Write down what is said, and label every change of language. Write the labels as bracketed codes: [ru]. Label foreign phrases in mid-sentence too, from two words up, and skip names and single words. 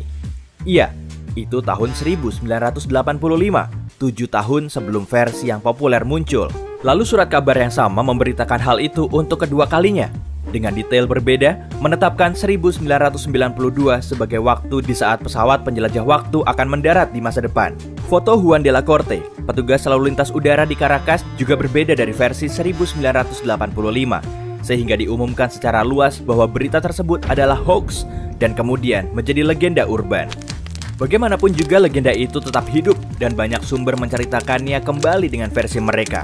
[id] Iya, itu tahun 1985, 7 tahun sebelum versi yang populer muncul. Lalu surat kabar yang sama memberitakan hal itu untuk kedua kalinya, dengan detail berbeda, menetapkan 1992 sebagai waktu di saat pesawat penjelajah waktu akan mendarat di masa depan. Foto Huan de la Corte, petugas lalu lintas udara di Caracas, juga berbeda dari versi 1985, sehingga diumumkan secara luas bahwa berita tersebut adalah hoax dan kemudian menjadi legenda urban. Bagaimanapun juga legenda itu tetap hidup dan banyak sumber menceritakannya kembali dengan versi mereka.